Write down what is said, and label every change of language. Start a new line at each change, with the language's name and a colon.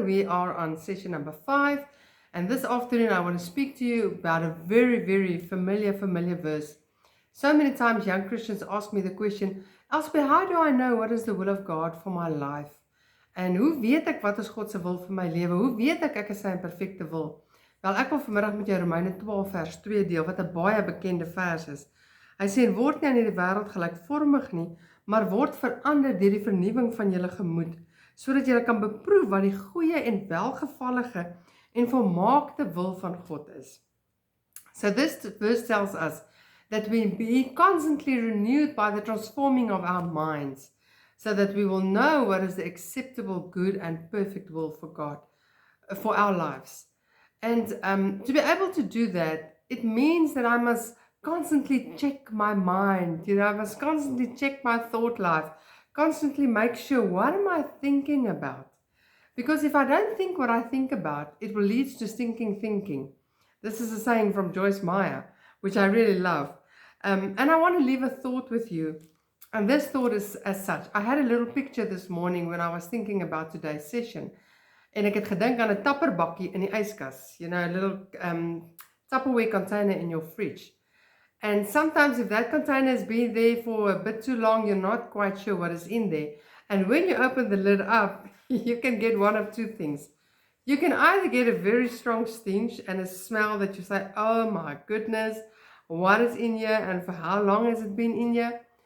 English: We are on session number 5. And this afternoon I want to speak to you about a very, very familiar verse. So many times young Christians ask me the question, Elspeth, how do I know what is the will of God for my life?
Afrikaans: En hoe weet ek wat is God se wil vir my lewe? Hoe weet ek is sy perfekte wil? Wel, ek wil vanmiddag met jou Romeine 12 vers 2 deel wat 'n baie bekende vers is. Hy sê word nie aan hierdie wêreld gelykvormig nie, maar word verander deur die vernuwing van julle gemoed, sodat julle kan beproef wat die goeie en welgevallige en volmaakte wil van God is.
English: So this verse tells us that we be constantly renewed by the transforming of our minds, so that we will know what is the acceptable, good, and perfect will for God, for our lives. And to be able to do that, it means that I must constantly check my mind. I must constantly check my thought life, constantly make sure, what am I thinking about? Because if I don't think what I think about, it will lead to stinking thinking. This is a saying from Joyce Meyer, which I really love. And I want to leave a thought with you. And this thought is as such. I had a little picture this morning when I was thinking about today's session.
Afrikaans: En ek het gedink aan 'n tapperbakkie in die yskas.
English: A little Tupperware container in your fridge. And sometimes if that container has been there for a bit too long, you're not quite sure what is in there. And when you open the lid up, you can get one of two things. You can either get a very strong stench and a smell that you say, oh my goodness, what is in here and for how long has it been in here?